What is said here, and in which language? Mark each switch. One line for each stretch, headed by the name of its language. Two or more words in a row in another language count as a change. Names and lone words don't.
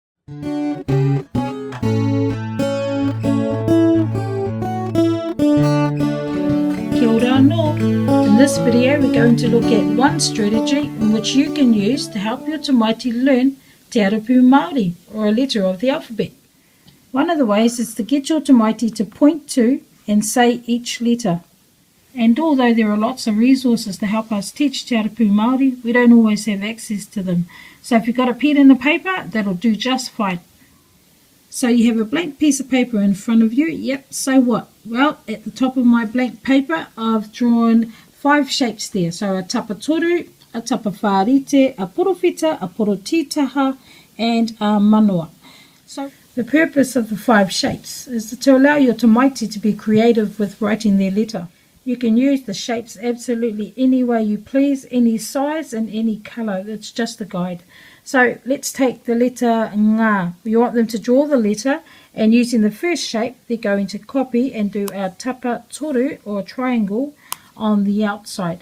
Māori: Kia ora anō.
English: In this video we're going to look at one strategy in which you can use to help your tamaiti learn
Māori: te arapuu Māori,
English: or a letter of the alphabet. One of the ways is to get your tamaiti to point to and say each letter. And although there are lots of resources to help us teach
Māori: te arapuu Māori,
English: we don't always have access to them. So if you've got a pen and a paper, that'll do just fine. So you have a blank piece of paper in front of you. Yep, so what? Well, at the top of my blank paper, I've drawn 5 shapes there. So a tapatoru, a tapawharite, a porowhita, a porotitaha, and a manawa. So the purpose of the 5 shapes is to allow your tamaiti to be creative with writing their letter. You can use the shapes absolutely any way you please, any size and any colour. It's just a guide. So let's take the letter ngā. We want them to draw the letter, and using the first shape, they're going to copy and do our
Māori: tapa toru,
English: or triangle, on the outside.